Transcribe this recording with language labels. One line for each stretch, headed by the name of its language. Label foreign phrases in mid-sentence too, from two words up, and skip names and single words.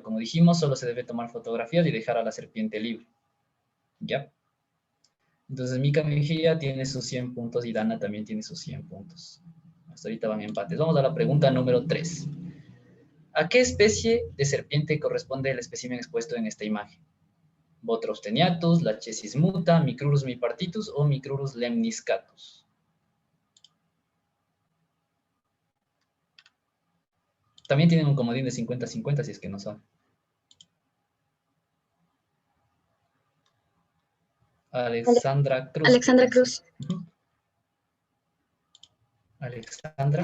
Spanish: Como dijimos, solo se debe tomar fotografías y dejar a la serpiente libre. ¿Ya? Entonces, Mica Mejía tiene sus 100 puntos y Dana también tiene sus 100 puntos. Hasta ahorita van empates. Vamos a la pregunta número 3. ¿A qué especie de serpiente corresponde el espécimen expuesto en esta imagen? ¿Botrops teniatus, Lachesis muta, Micrurus mipartitus o Micrurus lemniscatus? También tienen un comodín de 50-50 si es que no son. Alexandra Cruz. Alexandra Cruz. Alexandra.